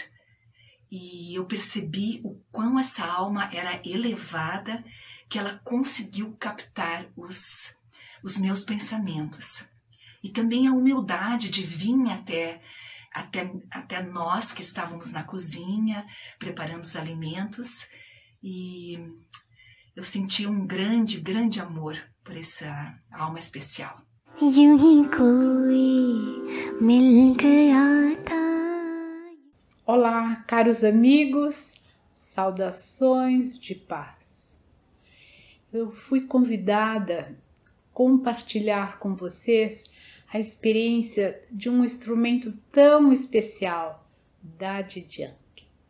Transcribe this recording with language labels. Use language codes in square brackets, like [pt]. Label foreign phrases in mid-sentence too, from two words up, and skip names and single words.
[pt] E eu percebi o quão essa alma era elevada, que ela conseguiu captar os meus pensamentos. E também a humildade de vir até nós que estávamos na cozinha, preparando os alimentos. E eu senti um grande, grande amor por essa alma especial. [hi] यूं ही कोई मिल गया था. [pt] Olá, caros amigos, saudações de paz. Eu fui convidada a compartilhar com vocês a experiência de um instrumento tão especial, Daddy Yankee.